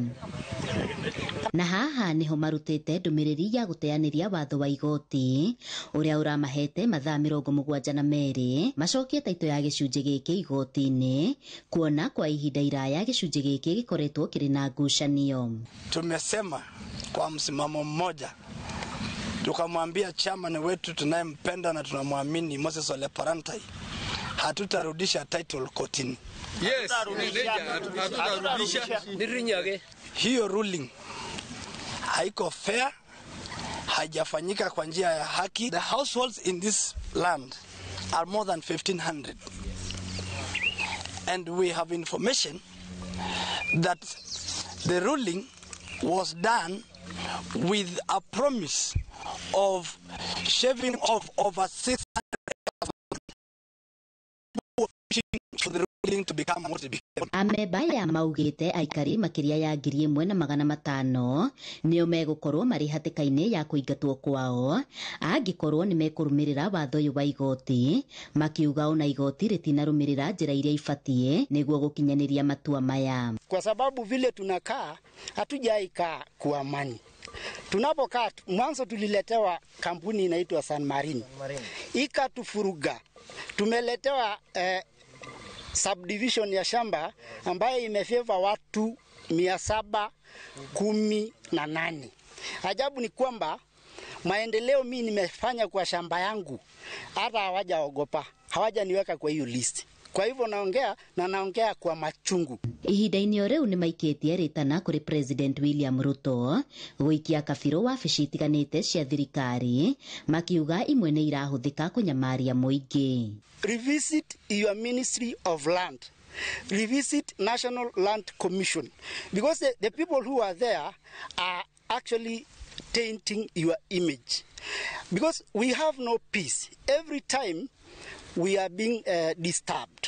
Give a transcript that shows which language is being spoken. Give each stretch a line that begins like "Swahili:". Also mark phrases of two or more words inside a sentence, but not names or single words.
Kikuyu: Na haha niho marutite ndumiriri ya guteaniria watho wa igoti uria uramahete mathaa 72 macokie taito ya gicunje giki igoti-ini kuona kwa ihinda iraya gicunje giki gikoretwo kiri na ngucanio.
Swahili: Tumesema kwa msimamo mmoja, tukamwambia chairman wetu tunayempenda na tunamwamini Moses Ole Parantai, hatutarudisha title kotini. Yes, hatutarudisha. Hiyo ruling haiko fair, haijafanyika kwa njia ya haki.
English: The households in this land are more than 1,500. And we have information that the ruling was done with a promise of shaving off over 600 for the ruling to become what it became.
Kikuyu: Amebaya maugite aikari makiria ya 1,500 nio megukorwo mari hatikaini ya kuingatwo kwao angikorwo ni mekurumirira watho uyu wa igoti, makiuga ona igoti ritinarumirira njira iria ifatie niguo gukinyaniria matua maya.
Swahili: Kwa sababu vile tunakaa hatujaikaa kwa amani. Tunapokaa mwanzo tuliletewa kampuni inaitwa San Marino. Ikatufuruga. Tumeletewa subdivision ya shamba ambayo imefeva watu 718. Ajabu ni kwamba maendeleo mimi nimefanya kwa shamba yangu hata hawajaogopa, hawajaniweka kwa hiyo list. Kwa hivyo naongea kwa machungu.
Kikuyu: Ihinda-ini riu ni maikitie ritana kuri President William Ruto guikia kabiro wabici itiganite cia thirikari makiuga imwe ni irahuthika kunyamaria muingi.
English: Revisit your Ministry of Land. Revisit National Land Commission, because the people who are there are actually tainting your image, because we have no peace. Every time we are being disturbed.